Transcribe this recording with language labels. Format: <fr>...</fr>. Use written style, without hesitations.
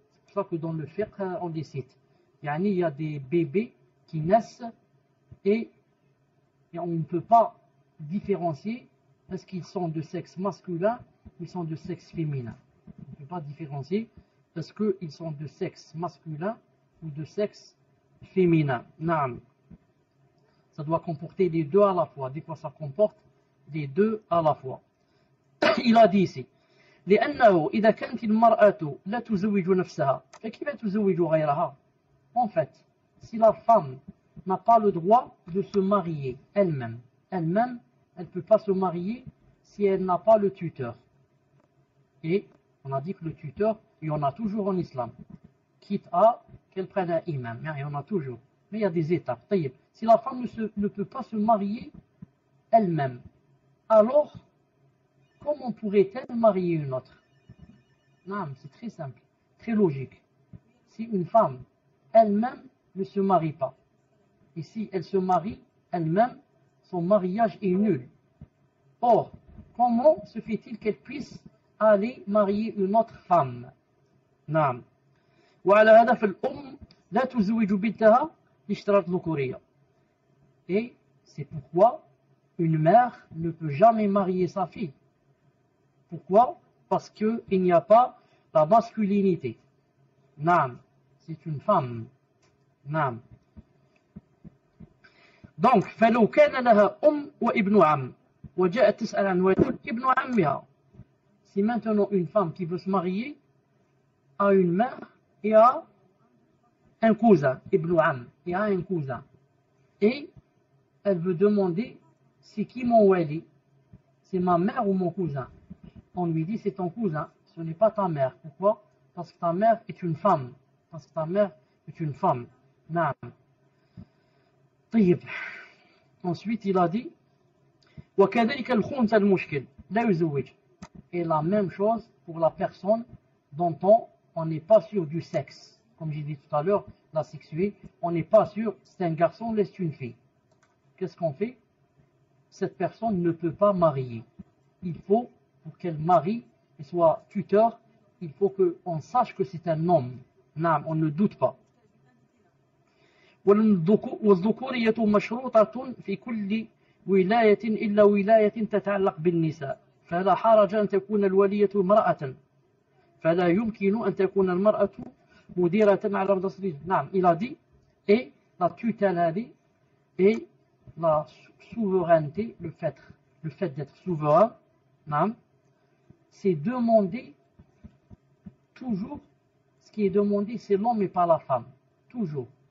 <fr>C'est pour ça que dans le fiqh, on les cite. Il y a des bébés qui naissent et on ne peut pas différencier est-ce qu'ils sont de sexe masculin ou ils sont de sexe féminin. On ne peut pas différencier est-ce qu'ils sont de sexe masculin ou de sexe féminin. Ça doit comporter les 2 à la fois. Des fois, ça comporte les 2 à la fois. Il a dit ici,</fr> <ar>لأنه إذا كانت المرأة لا تزوج نفسها فكيف تزوج غيرها.</ar> <fr>En fait, si la femme n'a pas le droit de se marier elle-même, elle ne peut pas se marier si elle n'a pas le tuteur. Et on a dit que le tuteur, il y en a toujours en islam, quitte à qu'elle prenne un imam, il y en a toujours. Mais il y a des étapes. Si la femme ne peut pas se marier elle-même, alors comment pourrait-elle marier une autre? Non, c'est très simple, très logique. Si une femme elle-même ne se marie pas, et si elle se marie elle-même, son mariage est nul. Or, comment se fait-il qu'elle puisse aller marier une autre femme?</fr> <ar>نعم. وعلى هذا فالأم لا تزوج بنتها لاشتراط ذكورية.</ar> <fr>Et c'est pourquoi une mère ne peut jamais marier sa fille. Pourquoi? Parce qu'il n'y a pas la masculinité. نعم. C'est une femme. نعم.</fr> <ar>Donc, فلو كان لها وابن عم وجاءت تسأل عن ولد ابن عمها.</ar> <fr>Si maintenant une femme qui veut se marier a une mère et a un cousin, ibn am, et a un cousin, et elle veut demander c'est qui mon wali, c'est ma mère ou mon cousin. On lui dit c'est ton cousin, ce n'est pas ta mère. Pourquoi? Parce que ta mère est une femme. Parce que ta mère est une femme.</fr> <ar>Naam. طيب.</ar> <fr>Ensuite il a dit</fr> <ar>وكذلك الخنثى المشكل لا يزوج.</ar> <fr>Et la même chose pour la personne dont on n'est pas sûr du sexe. Comme j'ai dit tout à l'heure, la sexuée, on n'est pas sûr, c'est un garçon, c'est une fille. Qu'est-ce qu'on fait? Cette personne ne peut pas marier. Il faut, pour qu'elle marie et soit tuteur, il faut qu'on sache que c'est un homme. Non, on ne doute pas.</fr> <ar>والذكورية مشروطة في كل ولاية إلا ولاية تتعلق بالنساء فلا حرج أن تكون الولية امرأة فلا يمكن أن تكون المرأة مديرة على مدرسة.</ar> <fr>نعم, il a dit, et la tutelle et la souveraineté, le fait d'être souverain, نعم, c'est demander toujours, ce qui est demandé, c'est l'homme et pas la femme. Toujours.</fr>